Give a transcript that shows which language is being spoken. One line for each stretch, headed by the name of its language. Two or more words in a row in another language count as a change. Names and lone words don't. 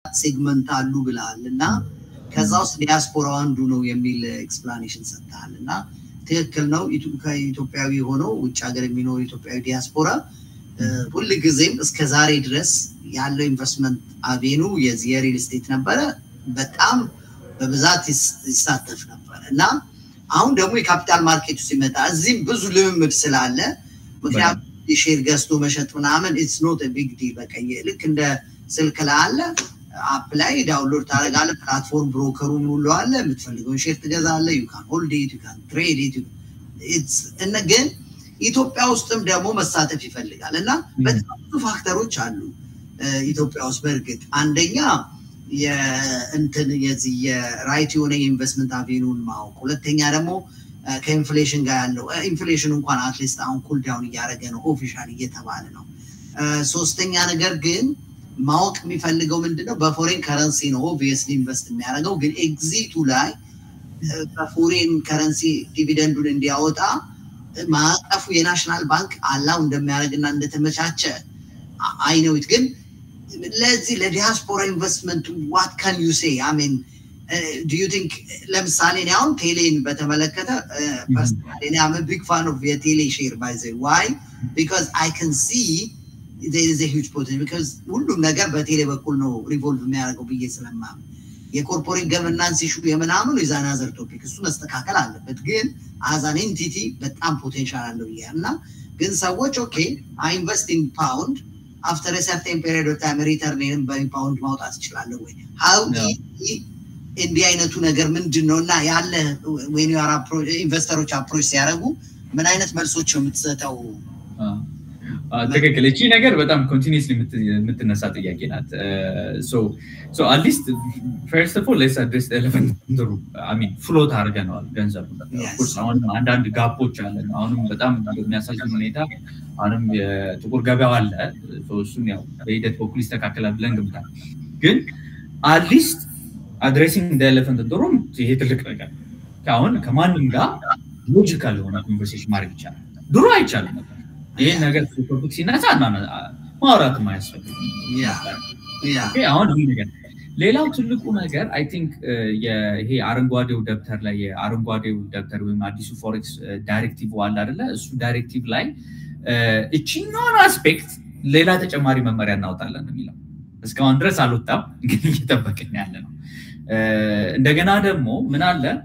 Amharic: ሴግመንት አሉ ብለሃልና ከዛው ዲያስፖራው አንዱ ነው የሚል ኤክስፕላኔሽን ሰጥተሃልና ትክክል ነው ኢትዮጵያዊ ሆኖ ውጭ ሀገር የሚኖር ኢትዮጵያዊ ዲያስፖራ ሁሉ ጊዜም እስከ ዛሬ ድረስ ያለው
English: investment avenue real estate
Amharic: ነበር በጣም በብዛት ይሳተፍ ነበርና አሁን ደግሞ
English: capital market
Amharic: ሲመጣ እዚህም ብዙ ልምምድ ስላለ ምክንያቱም ሼር ገዝቶ መሸጥ ምናምን
English: it's not a big deal
Amharic: በቃ ልክ እንደ ስልክ ላይ አለ አፕ ላይ ዳውንሎድ ታደርጋለህ
English: platform broker
Amharic: ሁሉ አለ የምትፈልገው ሼር ትገዛለህ
English: you can hold it you can trade it it's
Amharic: ግን ኢትዮጵያ ውስጥም ደግሞ መሳተፍ ይፈልጋልና በጣም ብዙ ፋክተሮች አሉ ኢትዮጵያ ውስጥ በርግጥ አንደኛ የእንትን የዚህ የራይት የሆነ
English: investment avenue
Amharic: ማወቅ ሁለተኛ ደግሞ ከኢንፍሌሽን ጋር ያለው ኢንፍሌሽን እንኳን አትሊስት አሁን
English: cool down
Amharic: እያደረገ ነው ኦፊሻሊ እየተባለ ነው ሶስተኛ ነገር ግን ማወቅ የሚፈልገው ምንድነው
English: foreign currency
Amharic: ነው
English: obviously invest
Amharic: የሚያደርገው ግን ኤግዚቱ ላይ
English: foreign currency
Amharic: ዲቪደንዱን እንዲያወጣ ማቀፉ
English: national bank
Amharic: አላው እንደሚያደርግና እንደተመቻቸ አይነውት ግን ለዚህ ለዲያስፖራ ኢንቨስትመንት
English: what can you say I mean do you think
Amharic: ለምሳሌ ነው ቴሌን በተመለከተ
English: personally I'm a big fan of the tele share by the why because I can see there is a huge potential
Amharic: because ሁሉም ነገር በቴሌ በኩል ነው ሪቮልቭ የሚያደርገው ብዬ ስለማም
English: corporate governance issue
Amharic: የምናምን
English: is another topic
Amharic: እሱ መስተካከል አለበት ግን
English: as an entity
Amharic: በጣም ፖቴንሻል አለው ይያና ግን ሰዎች
English: okay I invest in pound after a certain period of time return in pound
Amharic: ማውጣት ይችላል ወይ how እንዲህ አይነቱ ነገር ምንድነውና ያለ
English: when you are investors approach
Amharic: ሲያደርጉ ምን አይነት መልሶች ነው የምትሰጠው ትክክል እቺ ነገር በጣም ኮንቲኒዩስሊ የምትነሳ ጥያቄ ናት
English: so at least first of all let's address the elephant in the room I mean float
Amharic: አድርገናል ገንዘቡ
English: of course
Amharic: አሁን አንዳንድ ጋፖች አለ አሁንም በጣም በሚያሳዝን ሁኔታ አሁንም የጥቁር ገበያው አለ እሱን ያው በሂደት በኩል ይስተካከላል ብለን ገምታል ግን
English: at least addressing the elephant in the room
Amharic: ይሄ ትልቅ ነገር አሁን ከማንም ጋር ሎጂካል የሆነ ኮንቨርሴሽን ማድረግ ይቻላል ድሮ አይቻልም ነበር ይሄ ነገር ቶፒክ ሲነሳ ማውራት ማያስፈልግ ያ አሁን ይሄ ነገር ሌላው ትልቁ ነገር
English: I think
Amharic: ይሄ አረንጓዴው ደብተር ላይ የአረንጓዴው ደብተር ወይም አዲሱ
English: forex directive
Amharic: ዋላ አይደለ እሱ ዳይሬክቲቭ ላይ እቺኛውን አስፔክት ሌላ ተጨማሪ መመሪያ እናውጣለን የሚለው እስካሁን ድረስ አልወጣም ግን እየተጠበቀን ያለ ነው እንደገና ደግሞ ምን አለ